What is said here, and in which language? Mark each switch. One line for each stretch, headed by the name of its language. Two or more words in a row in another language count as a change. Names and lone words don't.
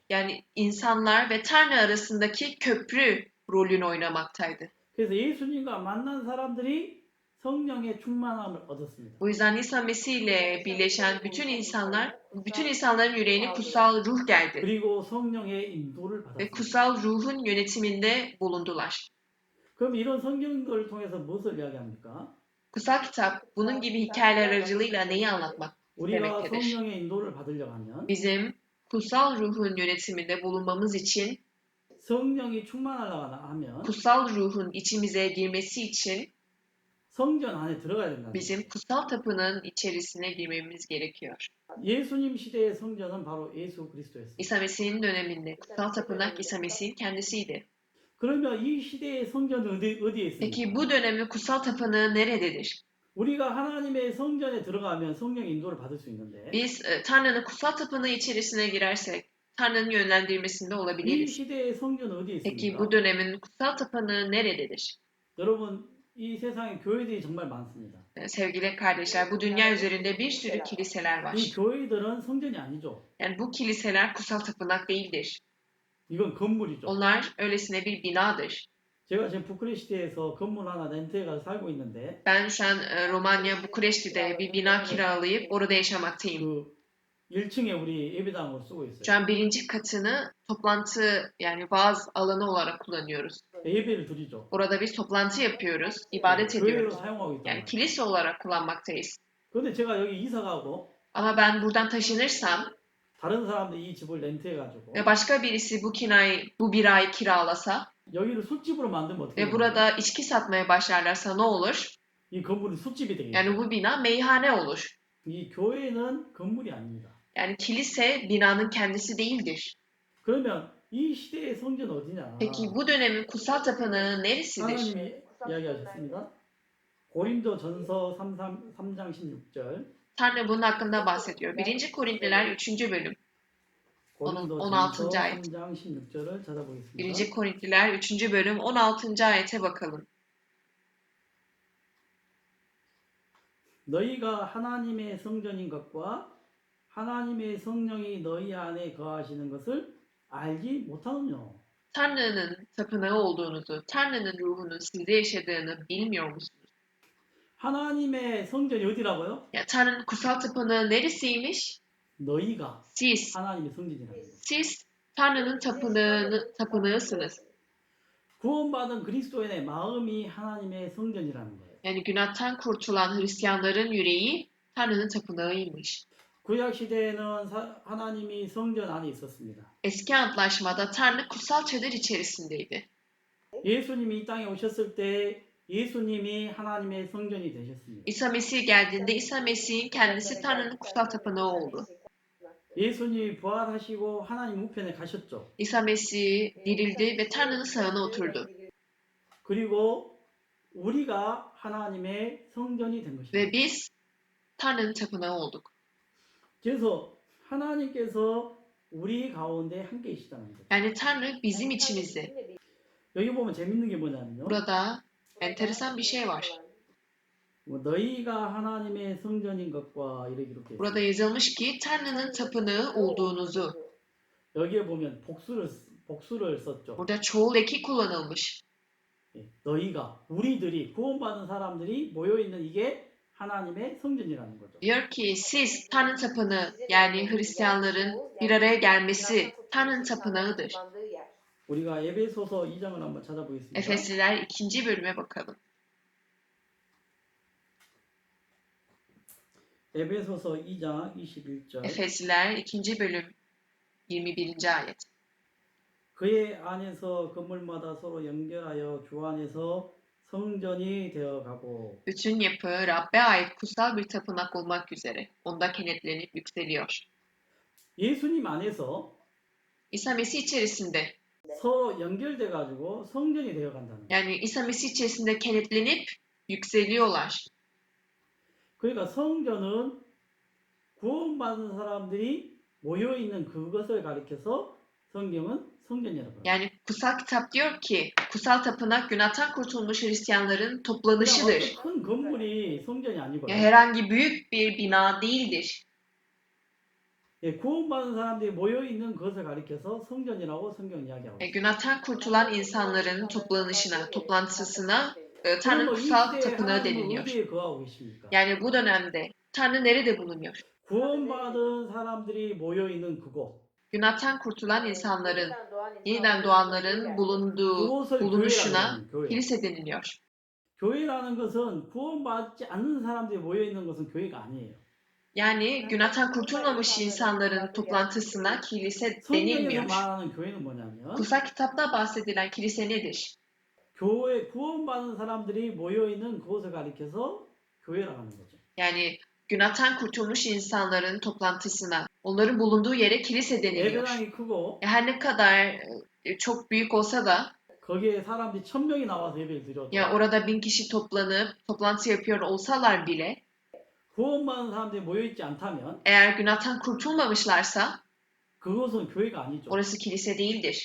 Turkish: Yani insanlar ve Tanrı arasındaki köprü rolünü oynamaktaydı.
Korean: 그래서 예수님과 만난 사람들이 성령의 충만함을 얻었습니다.
Turkish: Bu yüzden İsa Mesih ile birleşen bütün insanların yüreğine kutsal ruh geldi
Korean: 그리고 성령의 인도를
Turkish: ve
Korean: 받았습니다.
Turkish: kutsal ruhun yönetiminde bulundular.
Korean: 그럼 이런 성경들을 통해서 무엇을 이야기합니까?
Turkish: Kutsal kitap bunun gibi hikayeler aracılığıyla neyi anlatmak
Korean: 우리가
Turkish: demektedir?
Korean: 성령의 인도를 받으려고 하면
Turkish: Bizim kutsal ruhun yönetiminde bulunmamız için,
Korean: 성령이 충만하려고 하면
Turkish: kutsal ruhun içimize girmesi için
Korean: 성전 안에 들어가야 된다는 거예요.
Turkish: bizim kutsal tapınağın içerisine girmemiz gerekiyor.
Korean: 예수님 시대의 성전은 바로 예수 그리스도였습니다.
Turkish: İsa Mesih'in döneminde kutsal tapınak İsa Mesih'in kendisiydi.
Korean: 그러면 이 시대의 성전은 어디에 있습니까?
Turkish: Peki bu dönemin kutsal tapınağı nerededir?
Korean: 우리가 하나님의 성전에 들어가면 성령의 인도를 받을 수 있는데
Turkish: Biz Tanrı'nın kutsal tapınağı içerisine girersek Tanrı'nın yönlendirmesinde
Korean: 이
Turkish: olabiliriz.
Korean: 시대의 성전은 어디에
Turkish: Peki
Korean: 있습니까?
Turkish: bu dönemin kutsal tapınağı nerededir?
Korean: 여러분 이 세상에 교회들이 정말 많습니다.
Turkish: Sevgili kardeşler, bu dünya üzerinde bir sürü kiliseler var.
Korean: 이 교회들은 성전이 아니죠.
Turkish: Yani bu kiliseler kutsal tapınak değildir.
Korean: 이건 건물이죠.
Turkish: Onlar öylesine bir binadır.
Korean: 제가 지금 부크레슈티에서 건물 하나 렌트해 가서 살고 있는데
Turkish: Ben şu an Romanya Bukureşti'de bir bina kiralayıp orada yaşamaktayım.
Korean: 그 1층에 우리 예배당으로 쓰고
Turkish: Şu
Korean: 있어요.
Turkish: an birinci katını toplantı yani vaaz alanı olarak kullanıyoruz.
Korean: 예배를 드리죠.
Turkish: Orada biz toplantı yapıyoruz, ibadet
Korean: 교회로
Turkish: ediyoruz.
Korean: 사용하고 있단
Turkish: Yani
Korean: 말이에요.
Turkish: kilise olarak kullanmaktayız.
Korean: 그런데 제가 여기 이사 가고
Turkish: Ama ben buradan taşınırsam
Korean: 다른 사람들이 이 집을 렌트해 가지고
Turkish: ve başka birisi bu binayı kiralasa
Korean: 여기를 술집으로 만들면 어떻게
Turkish: ve
Korean: 돼요?
Turkish: burada içki satmaya başlarlarsa ne olur?
Korean: 이 건물이 술집이 되겠죠.
Turkish: Yani bu bina meyhane olur.
Korean: 이 교회는 건물이 아닙니다.
Turkish: Yani kilise binanın kendisi değildir.
Korean: 그러면 이 시대의 성전 어디냐?
Turkish: Peki bu dönemin kutsal tapınağı neresidir?
Korean: 하나님이 이야기하셨습니다. 고린도전서 3장 16절.
Turkish: Tanrı bunun hakkında bahsediyor. 1. Korintliler 3. bölüm.
Korean: 고린도전서
Turkish: 16. ayet.
Korean: 3장 16절을 찾아보겠습니다.
Turkish: 1. Korintliler 3. bölüm 16. ayete bakalım.
Korean: 너희가 하나님의 성전인 것과 하나님의 성령이 너희 안에 거하시는 것을 알지 못하느냐?
Turkish: Tanrı'nın tapınağı olduğunuzu, Tanrı'nın ruhunun sizde yaşadığını bilmiyor musunuz?
Korean: 하나님의 성전이 어디라고요?
Turkish: Ya Tanrı'nın kutsal tapınağı neresiymiş?
Korean: 너희가
Turkish: Siz.
Korean: 하나님의 성전이라는 거예요.
Turkish: Siz Tanrı'nın tapınağısınız.
Korean: 구원받은 그리스도인의 마음이 하나님의 성전이라는 거예요.
Turkish: Yani günahtan kurtulan Hristiyanların yüreği Tanrı'nın tapınağıymış.
Korean: 구약 시대에는 하나님이 성전 안에 있었습니다.
Turkish: Eski antlaşmada Tanrı kutsal çadır içerisindeydi.
Korean: 예수님이 이 땅에 오셨을 때 예수님이 하나님의 성전이 되셨습니다.
Turkish: İsa Mesih geldiğinde İsa Mesih'in kendisi Tanrı'nın kutsal tapınağı oldu.
Korean: 예수님이 부활하시고 하나님 우편에 가셨죠.
Turkish: İsa Mesih dirildi ve Tanrı'nın sağına oturdu.
Korean: 그리고 우리가 하나님의 성전이 된 것입니다.
Turkish: Ve biz Tanrı'nın tapınağı olduk.
Korean: 그래서 하나님께서 우리 가운데 함께 계시다는 거죠.
Turkish: Yani Tanrı bizim içimizde.
Korean: 여기 보면 재밌는 게 뭐냐면요.
Turkish: Burada enteresan bir şey var.
Korean: 뭐 너희가 하나님의 성전인 것과 이렇게
Turkish: Burada yazılmış ki Tanrı'nın tapınağı olduğunuzu.
Korean: 여기에 보면 복수를 썼죠.
Turkish: Burada çoğul eki kullanılmış.
Korean: 예, 너희가 우리들이 구원받은 사람들이 모여 있는 이게 하나님의 성전이라는 거죠.
Turkish: Diyor ki siz Tanrı tapınağı yani Hristiyanların bir araya gelmesi Tanrı'nın tapınağıdır.
Korean: 우리가 에베소서 2장을 한번 찾아보겠습니다.
Turkish: Efesliler 2. bölüme bakalım.
Korean: 에베소서 2장 21절.
Turkish: Efesliler 2. bölüm 21. ayet.
Korean: 그의 안에서 건물마다 서로 연결하여 주 안에서 성전이 되어가고
Turkish: Bütün yapı Rabbe ait kutsal bir tapınak olmak üzere onda kenetlenip yükseliyor.
Korean: 예수님 안에서
Turkish: İsa Mesih içerisinde
Korean: 서로 연결돼 가지고 성전이 되어간다는 거예요.
Turkish: yani İsa Mesih içerisinde kenetlenip yükseliyorlar.
Korean: 그러니까 성전은 구원받은 사람들이 모여 있는 그것을 가리켜서 성경은 성전이라고 해요.
Turkish: Yani kutsal kitap diyor ki kutsal tapınak günahtan kurtulmuş Hristiyanların
Korean: 그냥
Turkish: toplanışıdır.
Korean: 어떤 큰 건물이 성전이 아니고요.
Turkish: Ya herhangi büyük bir bina değildir.
Korean: 예, 구원받은 사람들이 모여 있는 그것을 가리켜서 성전이라고 성경 이야기하고 있어요.
Turkish: Günahtan kurtulan insanların toplanışına, toplantısına Tanrı
Korean: 그럼 이
Turkish: kutsal
Korean: 시대에
Turkish: tapınağı
Korean: 하나님은
Turkish: deniliyor.
Korean: 어디에 거하고 계십니까?
Turkish: Yani bu dönemde Tanrı nerede bulunuyor?
Korean: 구원받은 사람들이 모여 있는 그곳.
Turkish: Günahtan kurtulan insanların, yeniden doğanların bulunduğu
Korean: 그곳을
Turkish: bulunuşuna
Korean: 교회라는 거예요. 교회.
Turkish: kilise deniliyor.
Korean: 교회라는 것은 구원받지 않는 사람들이 모여 있는 것은 교회가 아니에요.
Turkish: Yani günahtan kurtulmamış insanların toplantısına kilise
Korean: 성경에서
Turkish: denilmiyor.
Korean: 말하는 교회는 뭐냐면
Turkish: Kutsal kitapta bahsedilen kilise nedir?
Korean: 교회 구원받은 사람들이 모여 있는 그곳을 가리켜서 교회라고 하는 거죠.
Turkish: Yani günahtan kurtulmuş insanların toplantısına, onların bulunduğu yere kilise deniliyor.
Korean: 예배당이 크고
Turkish: Her ne kadar çok büyük olsa da
Korean: 거기에 사람들이 1000명이 나와서 예배를 드려도
Turkish: ya orada 1000 kişi toplanıp toplantı yapıyor olsalar bile
Korean: 구원받은 사람들이 모여 있지 않다면
Turkish: eğer günahtan kurtulmamışlarsa
Korean: 그것은 교회가 아니죠.
Turkish: orası kilise değildir.